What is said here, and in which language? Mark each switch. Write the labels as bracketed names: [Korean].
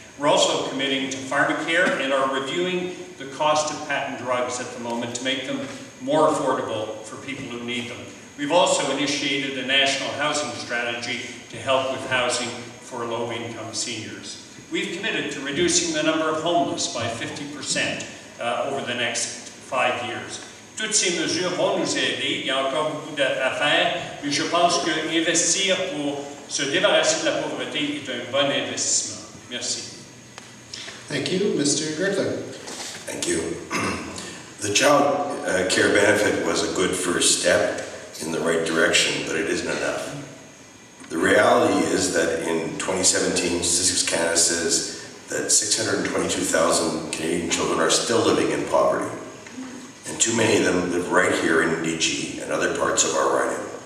[English] We're also committing to pharmacare and are reviewing the cost of patent drugs at the moment to make them more affordable for people who need them. We've also initiated a national housing strategy to help with housing for low-income seniors. We've committed to reducing the number of homeless by 50% over the next 5 years. [French] Toutes ces mesures vont nous aider. Il y a encore beaucoup à faire, mais je pense qu'investir pour se débarrasser de la pauvreté est un bon investissement. Merci. [English] Thank you, Mr. Gertler. Thank you. The child care benefit was a good first step in the right direction, but it isn't enough. The reality is that in 2017, Statistics Canada says that 622,000 Canadian children are still living in poverty, and too many of them live right here in NDG and other parts of our riding.